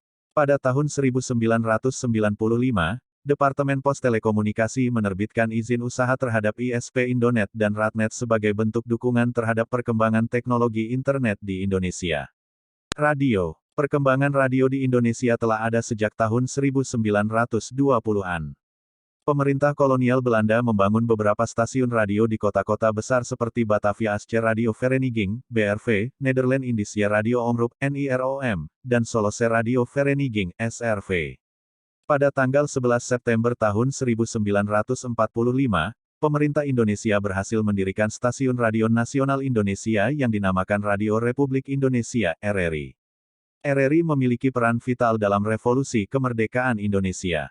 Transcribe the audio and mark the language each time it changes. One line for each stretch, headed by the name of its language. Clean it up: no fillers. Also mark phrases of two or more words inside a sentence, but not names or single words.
Indonesian: Pada tahun 1995, Departemen Pos Telekomunikasi menerbitkan izin usaha terhadap ISP Indonet dan Ratnet sebagai bentuk dukungan terhadap perkembangan teknologi internet di Indonesia. Radio. Perkembangan radio di Indonesia telah ada sejak tahun 1920-an. Pemerintah kolonial Belanda membangun beberapa stasiun radio di kota-kota besar seperti Batavia Aceh Radio Vereniging, BRV, Nederland Indische Radio Omroep, NIROM, dan Solose Radio Vereniging, SRV. Pada tanggal 11 September tahun 1945, pemerintah Indonesia berhasil mendirikan Stasiun Radio Nasional Indonesia yang dinamakan Radio Republik Indonesia, RRI. RRI memiliki peran vital dalam revolusi kemerdekaan Indonesia.